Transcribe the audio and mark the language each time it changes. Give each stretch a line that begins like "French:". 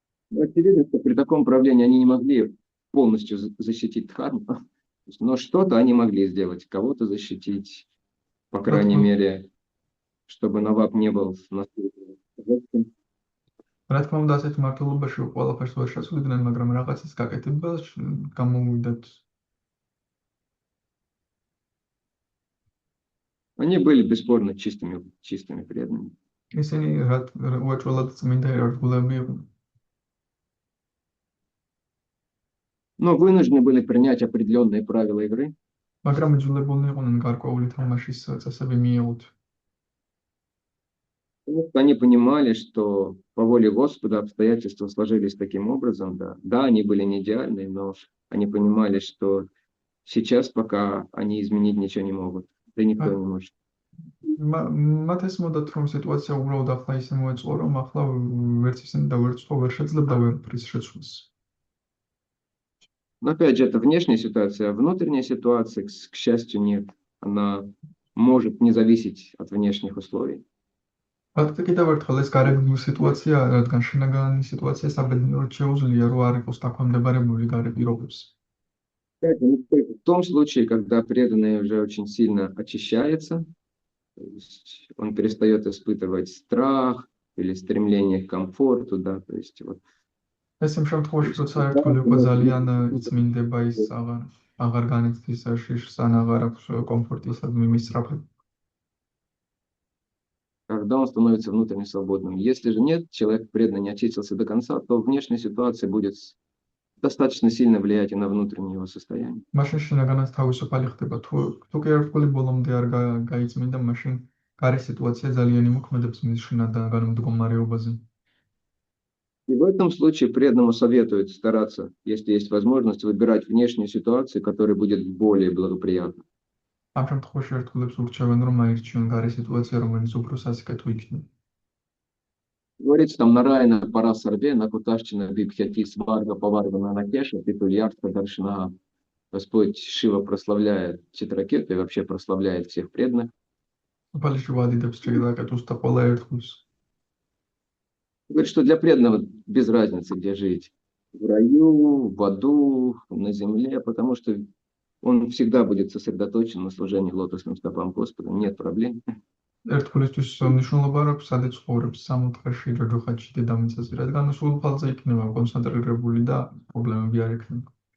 Russian: Очевидно, что при таком правлении они не могли полностью защитить Дхарму, но что-то они могли сделать, кого-то защитить, по крайней мере, чтобы Наваб не был настолько жестким.
Georgian: რა თქმა უნდა, ასეთ მართლობაში ყველაფერს ვერ შეცვლიდნენ, მაგრამ რაღაცის გაკეთება გამოვიდათ.
Russian: Они были бесспорно чистыми преданными.
Georgian: ისინი უაჭველად წმინდა ერთგულები იყვნენ.
Russian: Но вынуждены были принять определенные правила игры.
Georgian: მაგრამ იძულებულნი იყვნენ გარკვეული თამაშის წესები მიიღოთ.
Russian: Потому что они понимали, что по воле Господа обстоятельства сложились таким образом. Да, они были не идеальны, но они понимали, что сейчас пока они изменить ничего не могут. Да никто не может.
Georgian: მათ ეს მოდათ, რომ სიტუაცია უბრალოდ ახლა ისე მოეწყო, რომ ახლა ვერც ისინი და ვერც ხო ვერ შეძლებდა ვერაფრის შეცვლას.
Russian: Но опять же, это внешняя ситуация, а внутренняя ситуация, к счастью, нет. Она может не зависеть от внешних условий.
Georgian: ფაქტი კიდევ ერთხელ ეს გარეგნული სიტუაცია, რადგან შინაგანი სიტუაცია საბედნიეროდ შეუძლია, რომ არ იყოს დაქვემდებარებული გარე პირობებს.
Russian: В том случае, когда преданный уже очень сильно очищается, то есть он перестает испытывать страх или стремление к комфорту, да, то есть вот.
Georgian: ეს იმ შემთხვევაში, როცა ერთგული უკვე ძალიან იწმინდება, ის აღარ განიცდის შიშს, ან აღარ აქვს კომფორტისადმი მისწრაფება.
Russian: Когда он становится внутренне свободным. Если же нет, человек преданно не очистился до конца, то внешняя ситуация будет достаточно сильно влиять и на внутреннее его состояние.
Georgian: მაშინ შინაგანად თავისუფალი ხდება. თუ კი ერთგული ბოლომდე არ გაიწმინდა, მაშინ გარე სიტუაცია ძალიან იმოქმედებს მის შინაგან მდგომარეობაზე.
Russian: И в этом случае преданному советуют стараться, если есть возможность, выбирать внешнюю ситуацию, которая будет более благоприятна.
Georgian: ამ შემთხვევაში ერთგულებს ურჩევენ, რომ აირჩიონ გარე ситуация, რომელიც უფრო სასიკეთო იქნება.
Russian: Говорится там
Sanskrit: Нараяна Парасарве, Накуташчина Бибхяти Сварга Паваргана Накеша, Питульяртха Даршина.
Russian: Господь Шива прославляет Читракету и вообще прославляет всех преданных.
Georgian: უფალში ვადიდებს ჭირაკეტუს და ყველა ერთგულს.
Russian: Говорит, что для преданного без разницы, где жить. В раю, в аду, на земле, потому что он всегда будет сосредоточен на служении лотосным стопам Господа. Нет проблем.
Georgian: ერთგულისთვის მნიშვნელობა აქვს, სადაც ცხოვრობს სამოთხეში, ჯოჯოხატში, დედამიწაზე, რადგან სულ ფალზე იქნება კონცენტრირებული და პრობლემები არ იქნება.